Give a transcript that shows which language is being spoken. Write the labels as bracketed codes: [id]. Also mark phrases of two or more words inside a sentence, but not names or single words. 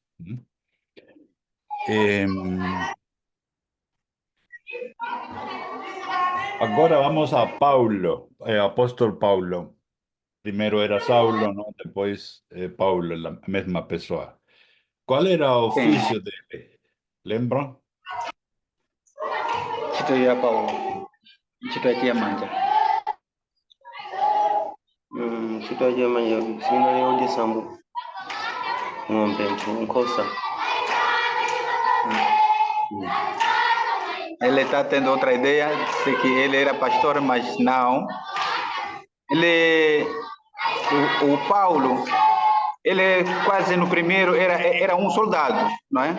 [pt] Agora vamos a Paulo, apóstolo Paulo. Primeiro era Saulo, não? Depois Paulo, a mesma pessoa. Qual era o Sim. ofício dele? Lembram? [ny] Ntchito ya Paulo, ntchito ya Chiamanja. Ntchito ya Chiamanja sinali yodyesa ng'ombe nkhosa. [pt] Ele está tendo outra ideia de que ele era pastor, mas não. O Paulo, ele quase no primeiro era um soldado, não é?